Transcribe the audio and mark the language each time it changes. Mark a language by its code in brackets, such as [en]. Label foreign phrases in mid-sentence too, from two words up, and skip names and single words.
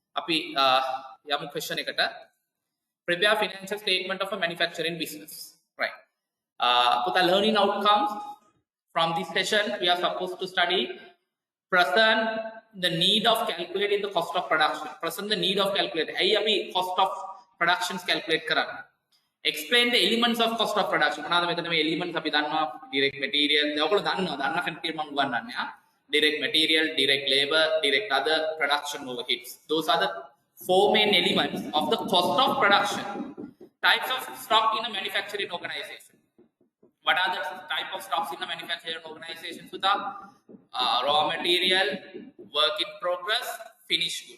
[si] අපි යමු question එකට. [en] Prepare financial statement of a manufacturing business. Right. Put the learning outcomes from this session. We are supposed to study present the need of calculating the cost of production. Present the need of calculating. [si] ඇයි අපි [en] cost of productions calculate [si] කරන්නේ? [en] Explain the elements of cost of production. [si] මොනවාද මෙතන මේ elements අපි දන්නවා [en] direct material. [si] දැන් ඔයගොල්ලෝ දන්න කන්ටිය මම උගන්වන්නේ [en] direct material, direct labor, direct other production overheads. Those are the four main elements of the cost of production. Types of stock in a manufacturing organization. What are the type of stocks in a manufacturing organization? Sudha? Raw material, work in progress, finished goods.